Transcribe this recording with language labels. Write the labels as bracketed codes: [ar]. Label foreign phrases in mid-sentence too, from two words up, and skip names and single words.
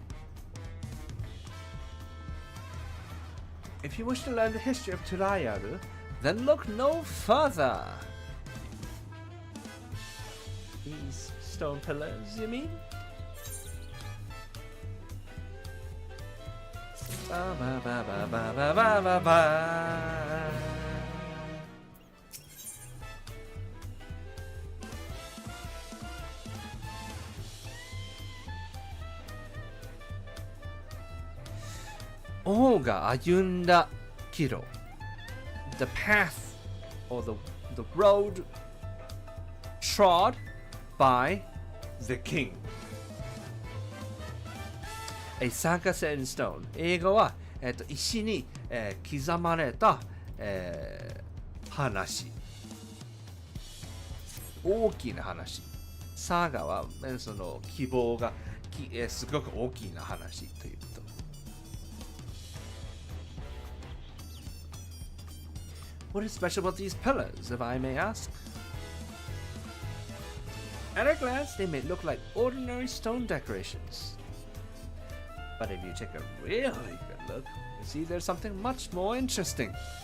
[en] If you wish to learn the history of Turayaru, then look no further. These stone pillars, you mean? Ba ba ba ba ba ba ba ba ba. Oh, ga ayunda kiro. The path or the road trod by the king. A saga set in stone. [ja] 英語は、石に、刻まれた、話。大きな話。サガは、その希望が、すごく大きな話ということ。 [en] What is special about these pillars, if I may ask? At a glance, they may look like ordinary stone decorations. But if you take a really good look, you see there's something much more interesting.